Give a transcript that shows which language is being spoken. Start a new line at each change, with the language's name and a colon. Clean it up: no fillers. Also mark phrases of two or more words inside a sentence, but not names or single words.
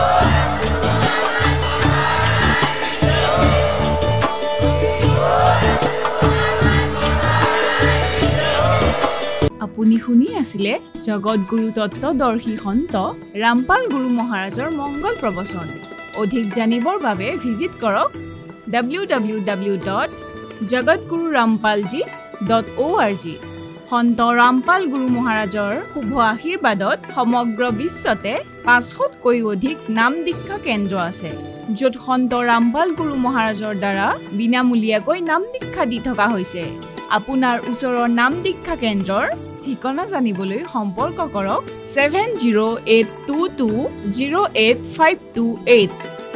Assamese: আপুনি শুনি আছিলে জগতগুৰু তত্ত্বদৰ্শী সন্ত ৰামপাল গুৰু মহাৰাজৰ মংগল প্ৰবচন। অধিক জানিবৰ বাবে ভিজিট কৰক www.jagatgururampalji.com www.srcc.org। সন্ত ৰামপাল গুৰু মহাৰাজৰ শুভ আশীৰ্বাদত সমগ্ৰ বিশ্বতে 500তকৈ অধিক নাম দীক্ষা কেন্দ্ৰ আছে, য'ত সন্ত ৰামপাল গুৰু মহাৰাজৰ দ্বাৰা বিনামূলীয়াকৈ নাম দীক্ষা দি থকা হৈছে। আপোনাৰ ওচৰৰ নাম দীক্ষা কেন্দ্ৰৰ ঠিকনা জানিবলৈ সম্পৰ্ক কৰক 7082208528।